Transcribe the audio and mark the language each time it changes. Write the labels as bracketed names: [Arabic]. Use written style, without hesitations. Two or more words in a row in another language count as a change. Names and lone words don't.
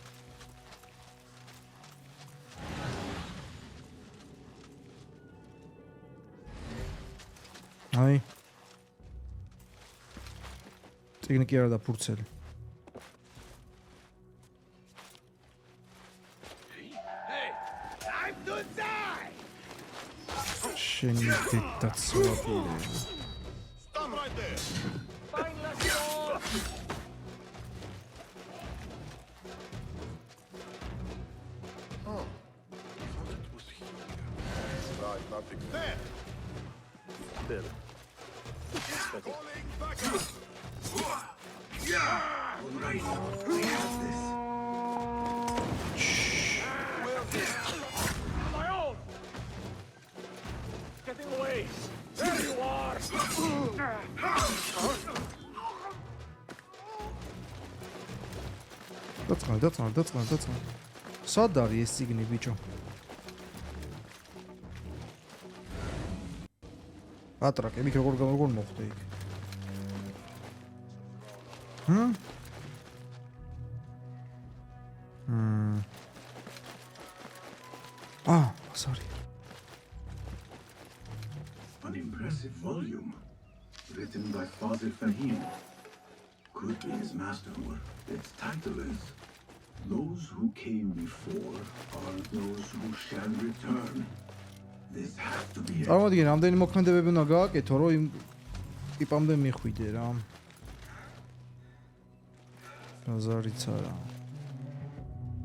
[Georgian] აი წიგნი კი არა და ფურცელი. შენი დედაცვაფირე. [English] Stop right there. Fine, let's go. Oh, it was here. Right, nothing there. Bill. Falling back up. Yeah! All right, I have this. My own. Get in the way. There you are. [Georgian] დაწყნა. სად არის ეს წიგნი ბიჭო? ატრაკები როგორ მოხდა იქ? [English] Sorry. An impressive volume, written by Father Fahim. Could be his masterwork. Its title is Those Who Came Before Are Those Who Shall Return. This has to be it. [Georgian] წარმოვიდგინე, რამდენი მოქმედებები უნდა გააკეთო, რომ იმ ტიპამდე მიხვიდე რა. გაზარიც არა.